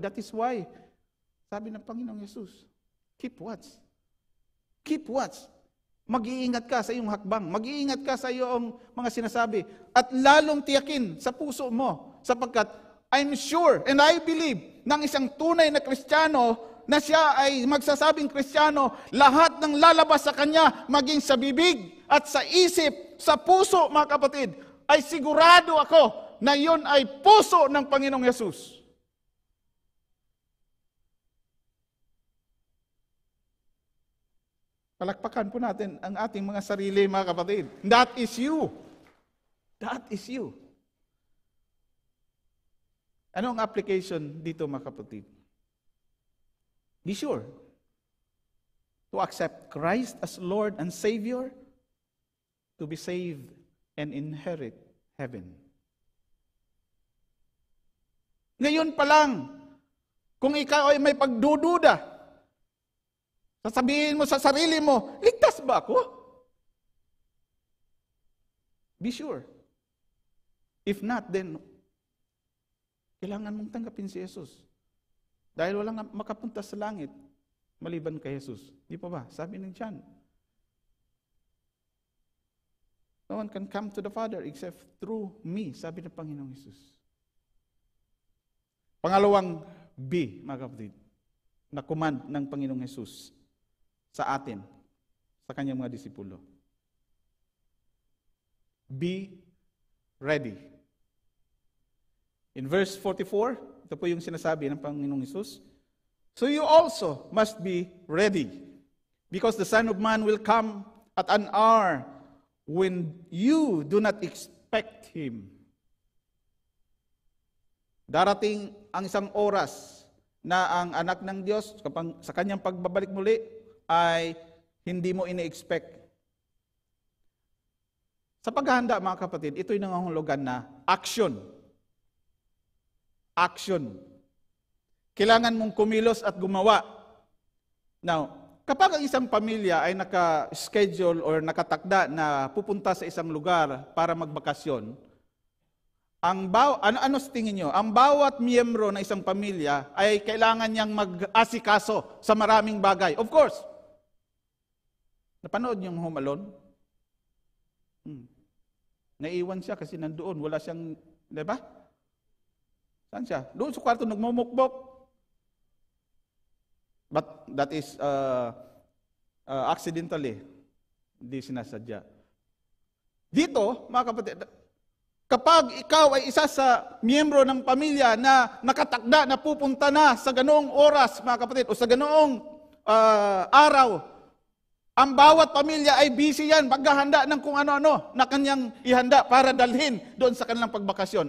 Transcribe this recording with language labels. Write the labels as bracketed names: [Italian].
[English] That is why, [Filipino] sabi ng Panginoong Yesus, [English] keep watch. Keep watch. [Filipino] Mag-iingat ka sa iyong hakbang. Mag-iingat ka sa iyong mga sinasabi. At lalong tiyakin sa puso mo. Sapagkat, [English] I'm sure and I believe [Filipino] ng isang tunay na Kristiyano na siya ay magsasabing Kristiyano, lahat ng lalabas sa kanya, maging sa bibig at sa isip, sa puso, mga kapatid, ay sigurado ako na yun ay puso ng Panginoong Yesus. Palakpakan po natin ang ating mga sarili, mga kapatid. [English] That is you. That is you. [Filipino] Ano ang application dito, mga kapatid? [English] Be sure to accept Christ as Lord and Savior, to be saved and inherit heaven. [Filipino] Ngayon pa lang, kung ikaw ay may pagdududa, sasabihin mo sa sarili mo, ligtas ba ako? [English] Be sure. If not, then [Filipino] kailangan mong tanggapin si Jesus. Dahil walang makapunta sa langit maliban kay Jesus. Di pa ba? Sabi ng John. [English] No one can come to the Father except through me, [Filipino] sabi ng Panginoong Jesus. Pangalawang B, mga kapatid, na command ng Panginoong Jesus sa atin, sa kanyang mga disipulo. [English] Be ready. In verse 44, [Filipino] ito po yung sinasabi ng Panginoong Hesus, [English] so you also must be ready, because the Son of Man will come at an hour when you do not expect Him. [Filipino] Darating ang isang oras na ang anak ng Diyos, sa kanyang pagbabalik muli, ay hindi mo ini-expect. Sa paghahanda, mga kapatid, ito'y nangangahulugan na action. Action. Kailangan mong kumilos at gumawa. Now, kapag ang isang pamilya ay naka-schedule or nakatakda na pupunta sa isang lugar para magbakasyon, ano sa tingin nyo? Ang bawat miyembro ng isang pamilya ay kailangan niyang mag-asikaso sa maraming bagay. [English] Of course. [Filipino] Napanood yung Home Alone? Naiwan siya kasi nandoon. Wala siyang, di ba? Saan siya? Doon sa kwarto nagmumukbok. [English] But that is accidentally. [Filipino] Hindi sinasadya. Dito, mga kapatid, kapag ikaw ay isa sa miyembro ng pamilya na nakatakda na pupunta na sa ganoong oras, mga kapatid, o sa ganoong araw, ang bawat pamilya ay busy yan, maghahanda ng kung ano-ano na kanyang ihanda para dalhin doon sa kanilang pagbakasyon.